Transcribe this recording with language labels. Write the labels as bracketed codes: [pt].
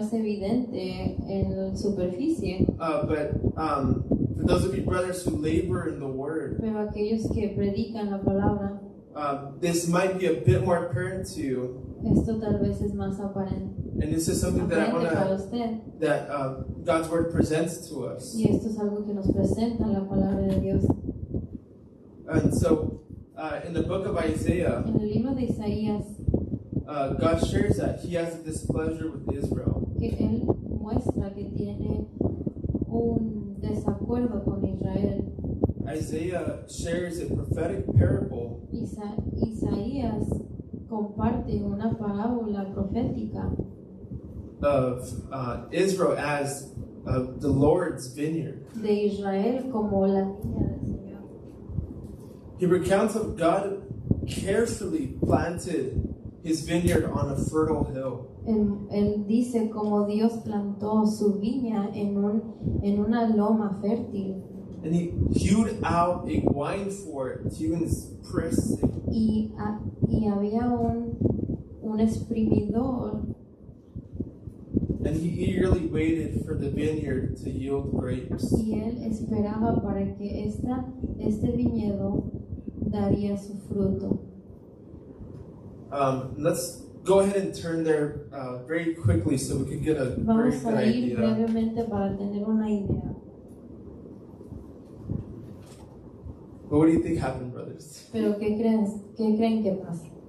[es] es evidente en la superficie, [en] but for those of you brothers who labor in the Word, [es] pero aquellos que predican la palabra, [en] this might be a bit more apparent to you. [es] esto tal vez es más aparente, [en] And this is something that I [es] aparente para [en] want [es] usted. [en] that God's Word presents to us. [es] Y esto es algo que nos presenta la palabra de Dios. [en] And so, in the book of Isaiah, [es] En el libro de Isaías, [en] God shares that He has a displeasure with Israel. [es] que él muestra que tiene un desacuerdo con Israel. [en] Isaiah shares a prophetic parable [es] Isaías comparte una parábola profética [en] of Israel as the Lord's vineyard. [es] de Israel como la viña del Señor. [en] He recounts of God carefully planted His vineyard on a fertile hill. [es] Él dice como Dios plantó su viña en una loma fértil [en] And He hewed out a wine fork to use pressing. [es] y había un exprimidor [en] And He eagerly waited for the vineyard to yield grapes. [es] y él esperaba para que este viñedo daría su fruto. [en] Let's go ahead and turn there very quickly so we can get a very [es] Vamos [en] good [es] a ir [en] idea. [es] brevemente para tener una idea. [en] But what do you think happened, brothers? [es] Pero ¿qué creen que pasa?